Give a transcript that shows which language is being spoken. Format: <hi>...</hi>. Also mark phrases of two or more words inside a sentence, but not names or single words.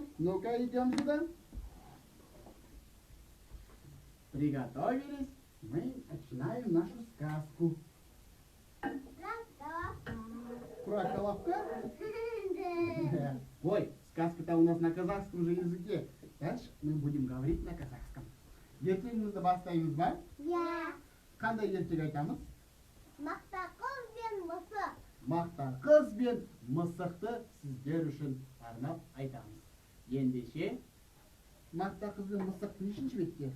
<ru>Ну-ка, идем сюда. Приготовились. Мы начинаем нашу сказку. Про колобка? Да. Ой, сказка-то у нас на казахском же языке. Дальше мы будем говорить на казахском.</ru> <kk>Ертеңімізді бастаймыз ба? Я. Қандай ертек айтамыз? Мақта қыз бен мысық. Мақта қыз бен мысықты сіздер үшін арнап айтамыз. Ендеше, мақта қыз бен мысық нешінші бетте?</kk>